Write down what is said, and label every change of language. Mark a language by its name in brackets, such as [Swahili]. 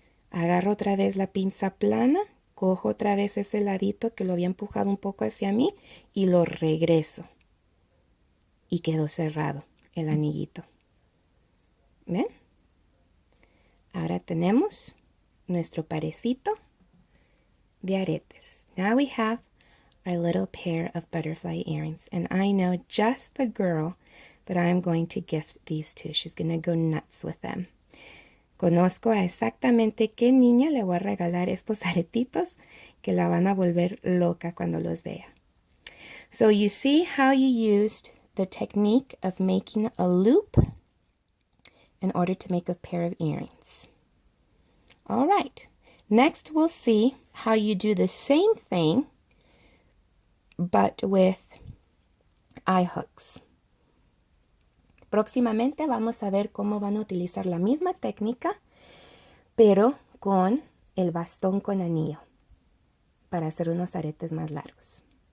[Spanish] Agarro otra vez la pinza plana. Cojo otra vez ese ladito que lo había empujado un poco hacia mí y lo regreso. Y quedó cerrado el anillito. ¿Ven? Ahora tenemos nuestro parecito de aretes. [English] Now we have our little pair of butterfly earrings. And I know just the girl that I'm going to gift these to. She's going to go nuts with them. [Spanish] Conozco a exactamente qué niña le voy a regalar estos aretitos que la van a volver loca cuando los vea. [English] So you see how you used the technique of making a loop in order to make a pair of earrings. All right. Next we'll see how you do the same thing but with eye hooks. [Spanish] Próximamente vamos a ver cómo van a utilizar la misma técnica, pero con el bastón con anillo para hacer unos aretes más largos.